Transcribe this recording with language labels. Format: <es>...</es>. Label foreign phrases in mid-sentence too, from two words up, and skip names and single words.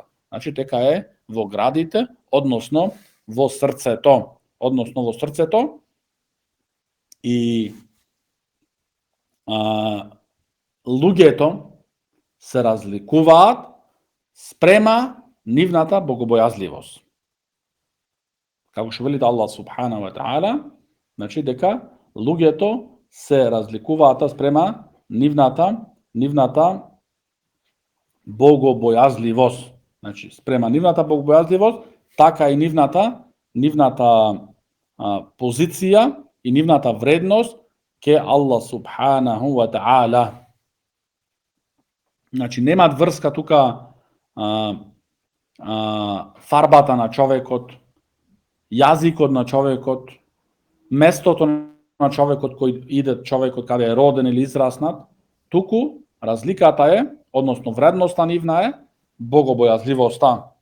<mk>Значи дека е во градите, односно во срцето. И луѓето се разликуваат спрема нивната богобојазливост. Како што вели Аллах</mk> <ar>سبحانه وتعالى,</ar> <mk>значи дека луѓето се разликуваат спрема нивната богобојазливост. Значи спрема нивната богобојазливост, така и нивната позиција и нивната вредност ке Аллах</mk> <ar>سبحانه وتعالى.</ar> <mk>Значи немаат врска тука фарбата на човекот, јазикот на човекот, местото на човекот кој иде, човекот каде е роден или израснат, туку разликата е, односно вредноста нивна е богобојазливоста.</mk>